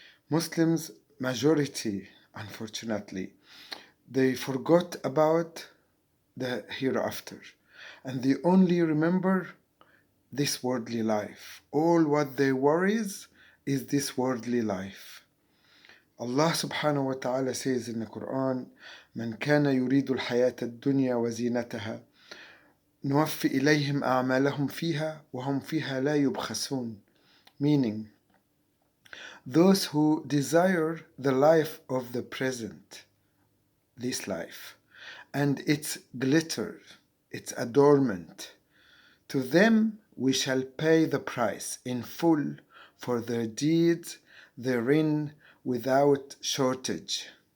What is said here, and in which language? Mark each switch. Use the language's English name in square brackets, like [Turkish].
[English] Muslims, majority, unfortunately, they forgot about the hereafter, and they only remember this worldly life. All what they worries is this worldly life. [Arabic] Allah subhanahu wa ta'ala says in the Quran, من كان يريد الحياة الدنيا وزينتها نوفي إليهم أعمالهم فيها وهم فيها لا يبخسون. [English] Meaning, those who desire the life of the present, this life, and its glitter, its adornment, to them we shall pay the price in full for their deeds therein without shortage.